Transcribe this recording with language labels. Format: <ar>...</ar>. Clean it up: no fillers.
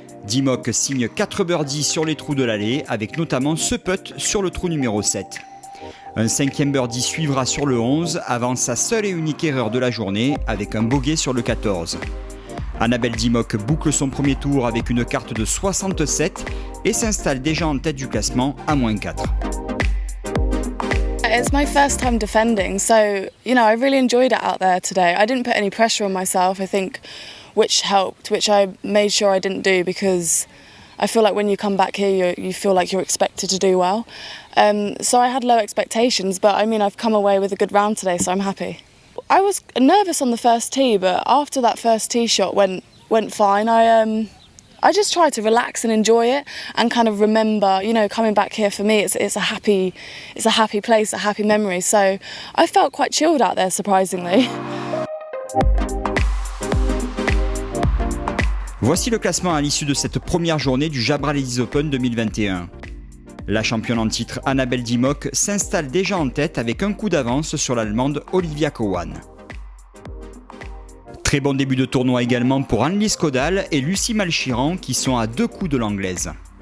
<fr>Dimmock signe 4 birdies sur les trous de l'allée avec notamment ce putt sur le trou numéro 7. Un 5e birdie suivra sur le 11 avant sa seule et unique erreur de la journée avec un bogey sur le 14. Annabelle Dimmock boucle son premier tour avec une carte de 67 et s'installe déjà en tête du classement à -4.</fr> <en>It's my first time defending, so I really enjoyed it out there today. I didn't put any pressure on myself, I think, which helped, which I made sure I didn't do because I feel like when you come back here, you feel like you're expected to do well. So I had low expectations, but I've come away with a good round today, so I'm happy. I was nervous on the first tee, but after that first tee shot went fine. I just try to relax and enjoy it and kind of remember, you know, coming back here for me, it's a happy place, a happy memory. So I felt quite chilled out there, surprisingly.</en> <fr>Voici le classement à l'issue de cette première journée du Jabra Ladies Open 2021. La championne en titre Annabelle Dimmock s'installe déjà en tête avec un coup d'avance sur l'Allemande Olivia Cowan. Très bon début de tournoi également pour Annelise Caudal et Lucie Malchiran qui sont à 2 coups de l'Anglaise.</fr>